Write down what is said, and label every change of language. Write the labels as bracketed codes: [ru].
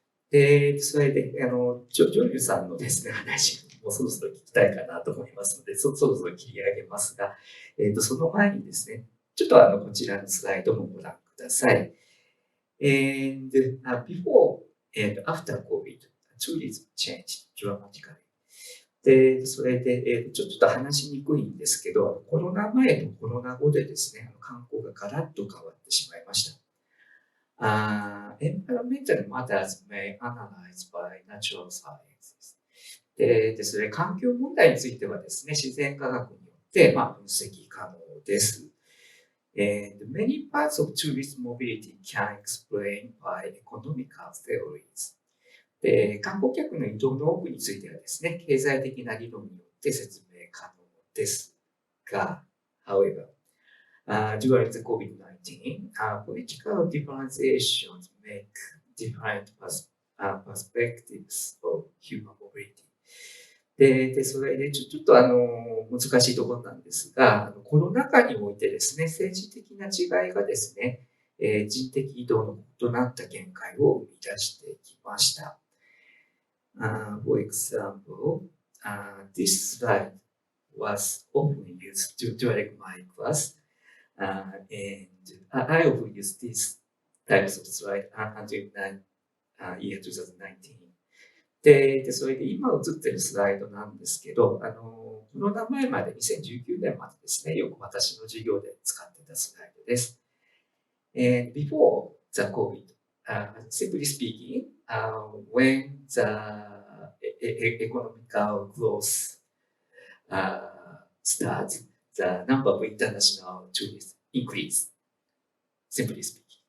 [ja] で、それで、ジョリュさんのですね、話もそろそろ聞きたいかなと思いますので、そろそろ切り上げますが、その前にですね、ちょっとこちらのスライドもご覧ください。 [en] And before and after COVID, tourism changed dramatically. [ja] で、それで、ちょっと話しにくいんですけど、コロナ前とコロナ後でですね、観光がガラッと変わってしまいました。 [en] Environmental matters may analyzed by natural sciences. [ja] で、それ環境問題についてはですね、自然科学によって分析可能です。 [en] And many parts of tourist mobility can explain by economical theories. [ja] で、観光客の移動の多くについてはですね、経済的な理論によって説明可能ですが、 [en] however, during the COVID-19, political differentiations make different perspectives of human mobility. [ja] で、それでちょっと難しいところなんですが、コロナ禍においてですね、政治的な違いがですね、人的移動の異なった見解を生み出してきました。 [en] For example, this slide was often used during my class, and I often use these types of slide until year 2019. [ja] で、それで今映ってるスライドなんですけど、コロナ前まで2019年までですね、よく私の授業で使ってたスライドです。 [en] And before the COVID, simply speaking, when the economical growth starts, the number of international tourists increase, simply speaking.